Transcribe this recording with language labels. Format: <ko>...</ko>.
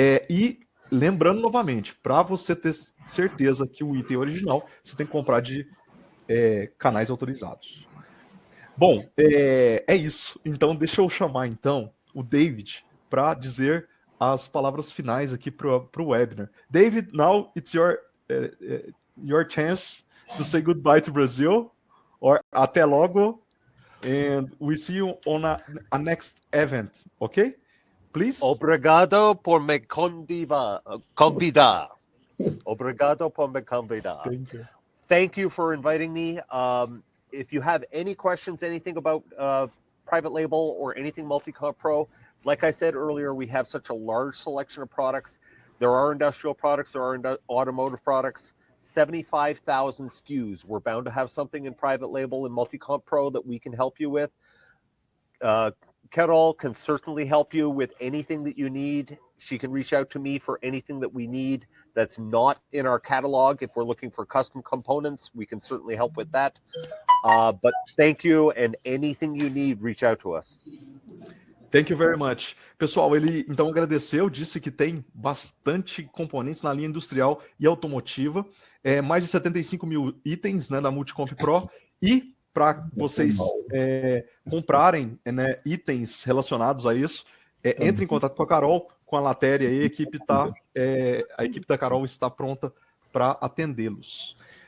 <pt>E lembrando novamente, para você ter certeza que o item é original, você tem que comprar de canais autorizados. Bom, é isso. Então, deixa eu chamar então o David para dizer as palavras finais aqui para o webinar.</pt> <en>David, now it's your chance to say goodbye to Brazil, or</en> <pt>até logo,</pt> <en>and we see you on a next event, okay? Please.</en> <pt>Obrigado por me convidar. Obrigado por me convidar.</pt> <en>Thank you. Thank you for inviting me. If you have any questions, anything about private label or anything Multi-Comp Pro, like I said earlier, we have such a large selection of products. There are industrial products, there are automotive products, 75,000 SKUs. We're bound to have something in private label and Multi-Comp Pro that we can help you with. Carol can certainly help you with anything that you need. She can reach out to me for anything that we need that's not in our catalog. If we're looking for custom components, we can certainly help with that. But thank you, and anything you need, reach out to us. Thank you very much.</en> <pt>Pessoal, ele então agradeceu, disse que tem bastante componentes na linha industrial e automotiva, mais de 75 mil itens, né, da Multicomp Pro, e para vocês comprarem, né, itens relacionados a isso, entre em contato com a Carol, com a Latéria, e a equipe da Carol está pronta para atendê-los.</pt>